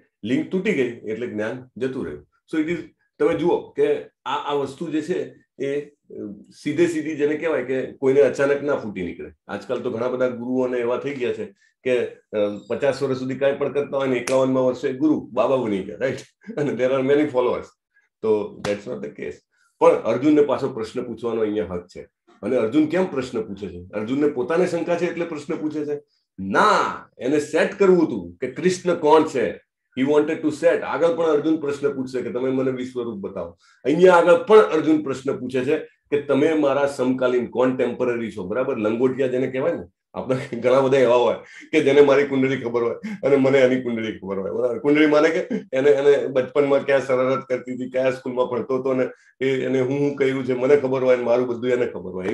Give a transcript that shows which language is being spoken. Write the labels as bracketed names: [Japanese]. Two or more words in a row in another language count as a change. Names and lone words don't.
[Gujarati] લિંક તૂટી ગઈ એટલે જ્ઞાન જતું રહ્યું. [English] So it is, [Gujarati] તમે જુઓ કે આ વસ્તુ જે છે એ સીધી જેને કહેવાય કે કોઈને અચાનક ના ફૂટી નીકળે. આજકાલ તો ઘણા બધા ગુરુઓને એવા થઈ ગયા છે કે 50 વર્ષ સુધી કાંઈ પણ કરતા હોય ને 51મા વર્ષે ગુરુ બાબા બની ગયા, રાઈટ? અને [English] there are many followers. [Gujarati] તો [English] that's not the case. [Gujarati] પણ અર્જુનને પાછો પ્રશ્ન પૂછવાનો અહીંયા હક છે. અને અર્જુન કેમ પ્રશ્ન પૂછે છે? અર્જુનને પોતાને શંકા છે એટલે પ્રશ્ન પૂછે છે? ના, એને સેટ કરવું હતું કે કૃષ્ણ કોણ છે. [English] He wanted to set. [Gujarati] આગળ પણ અર્જુન પ્રશ્ન પૂછશે કે તમે મને વિશ્વરૂપ બતાવો. અહીંયા આગળ પણ અર્જુન પ્રશ્ન પૂછે છે કે તમે મારા સમકાલીન કોન્ટેમ્પરરી છો, બરાબર? લંગોટિયા જેને કહેવાય ને, આપણે ઘણા બધા એવા હોય કે જેને મારી કુંડળી ખબર હોય અને મને એની કુંડળી ખબર હોય, બરાબર? કુંડળી માને કે એને બચપનમાં ક્યાં શરારત કરતી હતી, કયા સ્કૂલમાં ભણતો હતો ને એને હું કહ્યું છે મને ખબર હોય, મારું બધું એને ખબર હોય.